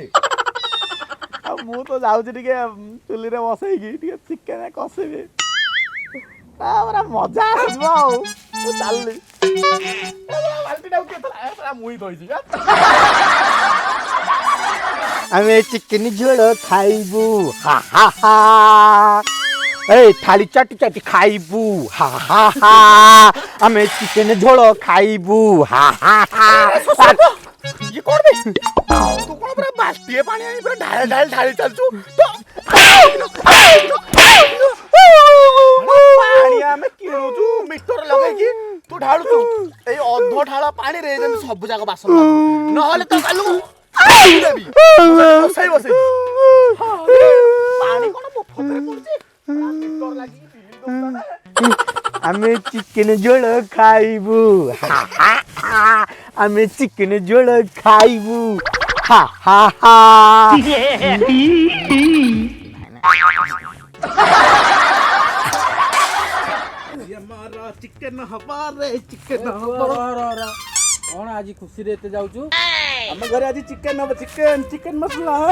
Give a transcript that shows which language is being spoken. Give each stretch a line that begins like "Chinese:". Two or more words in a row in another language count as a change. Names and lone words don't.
Odia: ଆଉ ମୁଁ ତ ଯାଉଛି ଟିକେ ଚୁଲିରେ ବସେଇକି ଟିକେ ଚିକେନ କଷିବି। ପୁରା ମଜା ଆସିବ ଆଉ। ମୁଁ ଚାଲିଲି। ବାଲ୍ଟିଟାକୁ କିଏ ଥୋଇଲା? ମୁଇଁ ଧୋଇଛି। ଆମେ ଚିକେନ ଝୋଳ ଖାଇବୁ ହା ହା ହା। ଏଇ ଥାଳି ଚାଟି ଚାଟି ଖାଇବୁ ହା ହା ହା। ଆମି ଚିକେନ ଝୋଳ ଖାଇବୁ ହା ହା ହା। ଇଏ କଣ ବେ? ତୁ କଣ ପୁରା ବାଲ୍ଟିଏ ପାଣି ଆଣି ପୁରା ଢାଳି ଚାଲଛୁ? ପାଣି ଆମେ କିଣୁଛୁ ମିଟର ଲଗେଇକି, ତୁ ଢାଳୁଛୁ ଏଇ ଅଧ ଢାଳ ପାଣିରେ ଯେମିତି ସବୁ ଯାକ ବାସନ ମାଜିବୁ। ନହେଲେ ତ କାଲୁ ଦେବି ବସେଇ ବସେଇ ପାଣି କଣ ମୋ ଫତରେ ପଡୁଛି? ମିଟର ଲାଗିକି ବିଲ୍ ଦଉଥିଲା ନା। ଆମି ଚିକେନ ଝୋଳ ଖାଇବୁ ହା ହା ହା। ଆମି ଚିକେନ ଝୋଳ ଖାଇବୁ ହା ହା ହା। ଚିକେନ ହବାରେ ଚିକେନ ହବ। କଣ ଆଜି ଖୁସିରେ ଏତେ ଯାଉଛୁ? ଆମ ଘରେ ଆଜି ଚିକେନ ହବ। ଚିକେନ ଚିକେନ ମସଲା।